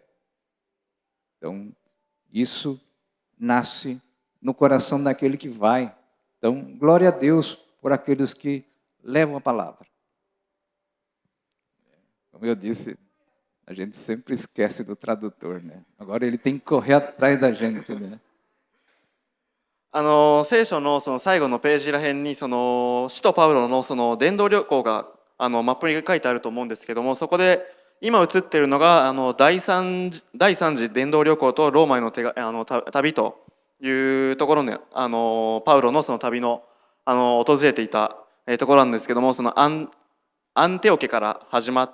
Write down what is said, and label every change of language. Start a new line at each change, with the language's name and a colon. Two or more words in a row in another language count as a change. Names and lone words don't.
Portuguese: Então, isso nasce no coração daquele que vai. Então, glória a Deus por aqueles que levam a palavra. Como eu disse, a gente sempre esquece do tradutor, né? Agora ele tem que correr atrás da gente, né?
Japanese: 聖書のその最後のページらへんにその使徒パウロのその伝道旅行がマップに書いてあると思うんですけども、そこで今映っているのが第三次伝道旅行とローマへの旅というところでパウロのその旅の訪れていたところなんですけども、そのアンテオケから始ま